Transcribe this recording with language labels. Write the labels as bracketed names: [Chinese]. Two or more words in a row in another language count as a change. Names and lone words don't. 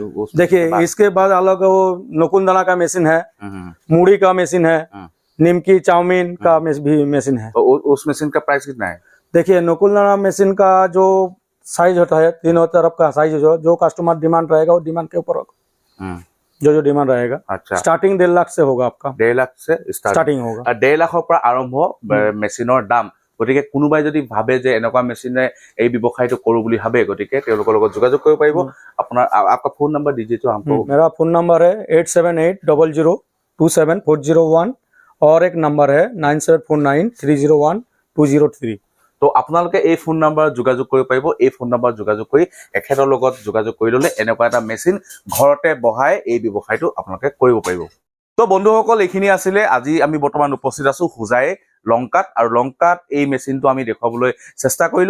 [Hindi] देखिए, इसके बाद अलग वो नकुंदना का मशीन है, मूढ़ी का मशीन है, निमकी चाउमीन का भी मशीन है। तो उस मशीन का प्राइस कितना है? देखिए, नकुलना मशीन का जो साइज होता है, तीनों तरफ का साइज जो [English] customer demand [Hindi] रहेगा वो डिमांड के ऊपर होगा। जो डिमांड रहेगा। अच्छा, स्टार्टिंग 1.5 लाख से होगा आपका। 1.5 লাখ से स्टार्टिंग होगा। [Assamese] 1.5 লাখৰ পৰা আৰম্ভ মেচিনৰ দাম। গতিকে কোনোবাই যদি ভাবে যে এনেকুৱা মেচিনে এই ব্যৱসায়টো কৰো বুলি ভাবে, গতিকে তেওঁলোকৰ লগত যোগাযোগ কৰিব পাৰিব। [Hindi] আপোনাৰ आपका [English] phone number [Hindi] दीजिए तो हमको। मेरा [English] phone number [Hindi] है 8780027401 और एक नंबर है 9749301203। [Assamese] তো আপোনালোকে এই [English] phone number [Assamese] যোগাযোগ কৰিব পাৰিব। এই [English] phone number [Assamese] যোগাযোগ কৰি এখেতৰ লগত যোগাযোগ কৰি ললে এনেকুৱা এটা মেচিন ঘৰতে বহাই এই ব্যৱসায়টো আপোনালোকে কৰিব পাৰিব। তো বন্ধুসকল, এইখিনি আছিলে আজি আমি বৰ্তমান উপস্থিত আছো হুজাই লংকাত, আৰু লংকাত এই মেচিনটো আমি দেখুৱাবলৈ চেষ্টা কৰিলো।